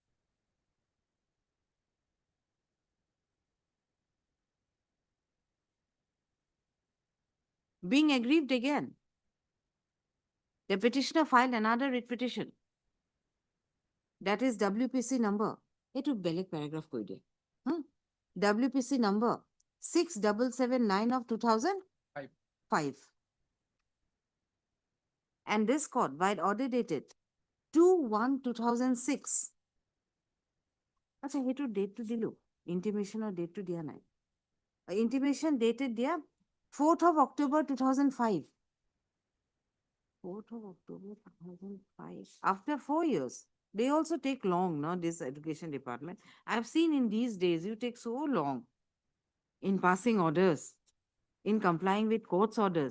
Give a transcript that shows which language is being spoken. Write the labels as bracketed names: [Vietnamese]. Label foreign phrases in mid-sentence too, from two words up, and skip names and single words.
[English] Being aggrieved again, the petitioner filed another writ petition, that is WPC number. [Assamese] এইটো বেলেগ paragraph কৈ দিয়া. [English] WPC number 6779 of 2005. And this court, by order dated 2/1/2006. [Assamese] আচ্ছা সেইটো date to দিলো, [English] intimation or date [Assamese] to দিয়া নাই. [English] Intimation dated দিয়া 4th of October 2005. 4th of October 2005. After 4 years. They also take long, no, this education department. I've seen in these days, you take so long in passing orders, in complying with court's orders.